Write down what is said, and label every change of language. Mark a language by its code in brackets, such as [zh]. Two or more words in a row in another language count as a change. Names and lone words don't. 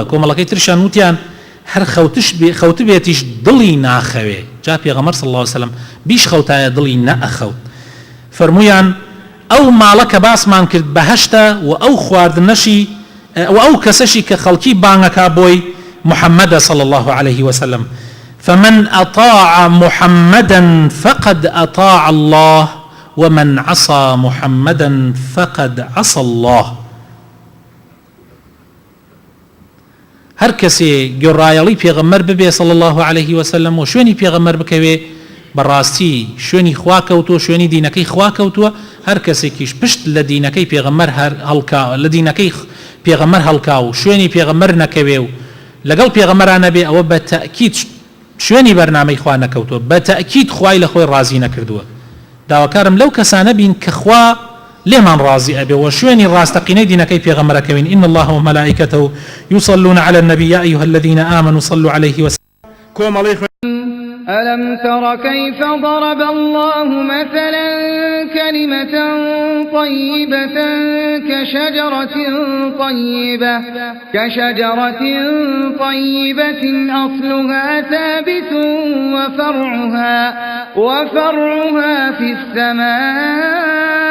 [ckb] کۆمەڵەکەی ترشان وتیان هەر خەوت بێتیش دڵی ناخەوێ جا پێغەمبەر [ar] صلی الله علیه وسلم [ckb] بیش خەوتایە دڵی نەئەخەوت فەرموویان ئەو ماڵە کە باسمان کرد بەهەشتە و ئەو خواردنەشی و ئەو کەسەشی کە خەڵکی بانگەکە بۆی محەممەدە [ar] صلی الله عليه وسلم فمن أطاع محمدا فقد أطاع الله ومن عصى محمدا فقد عصى الله. [ckb] هر کەسێ گۆڕایەڵی پێغەمبەر ببێ [ar] صلی الله عليه وسلم [ckb] و شوێنی پێغەمبەر بکەوێ بەڕاستی شوێنی خوا کەوتووە، شوێنی دینەکەی خوا کەوتووە. هەر کەسێکیش پشت لە دینەکەی پێغەمبەر هەڵکا، لە دینەکەی پێغەمبەر هەڵکا و شوێنی پێغەمبەر نەکەوێ و لەگەڵ پێغەمبەرانە بێ، ئەوە بە تەئکید شوێنی بەرنامەی خوا نەکەوتووە، بە تەئکید خوای لە خۆی ڕازی نەکردووە. داواکارم لەو کەسانە بین کە خوا لێمان ڕازی ئەبێ و شوێنی ڕاستەقینەی دینەکەی پێغەمبەرەکەوین. [ar] إن الله وملائكته يصلون على النبي يا أيها الذين آمنوا صلوا عليه وسلموا. ألم تر كيف ضرب الله مثلا كلمة طيبة كشجرة طيبة أصلها ثابت وفرعها في السماء